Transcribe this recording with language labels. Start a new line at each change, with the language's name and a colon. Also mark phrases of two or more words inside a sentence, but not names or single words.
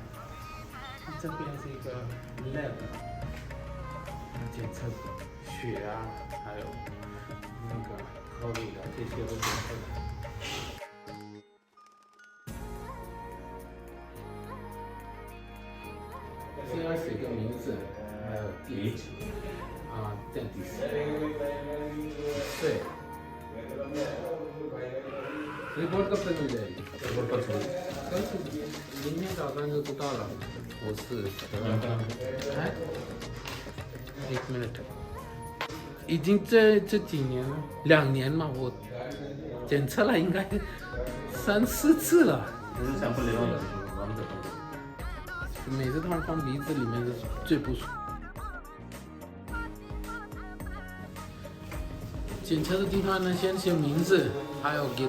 Chinese: 这边是一个 lab， 检测血啊，还有那个 COVID 的这些都检测的。先要写个名字，还有地址啊，dentist，
Hindi: 对。रिपोर्ट कब तक मिल जाएगी? रिपोर्ट कल दिन में जाकर जो पता लगा है
Chinese: 1 minute 已经这几年了，2年嘛，我检测了应该3-4次了。每次他们放鼻子里面是最不舒服。检测的地方呢，先写名字，还有给